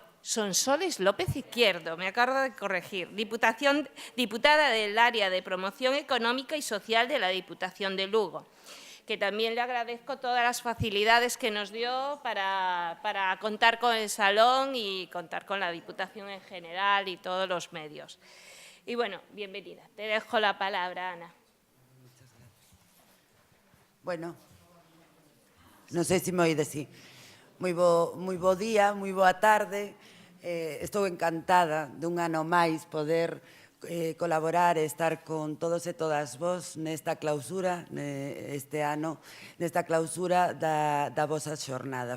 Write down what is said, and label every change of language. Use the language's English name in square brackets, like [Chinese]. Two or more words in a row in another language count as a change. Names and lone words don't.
[Spanish] Sonsoles López Izquierdo, me acabo de corregir, diputada del área de promoción económica y social de la Diputación de Lugo, que también le agradezco todas las facilidades que nos dio para contar con el salón y contar con la Diputación en general y todos los medios. Y bueno, bienvenida. Te dejo la palabra, Ana. Muchas gracias. Bueno, [Galician] non sei se me oídes, sí. Moi bo día, moi boa tarde. Estou encantada dun ano máis poder colaborar e estar con todos e todas vos nesta clausura, este ano, nesta clausura da vosa xornada.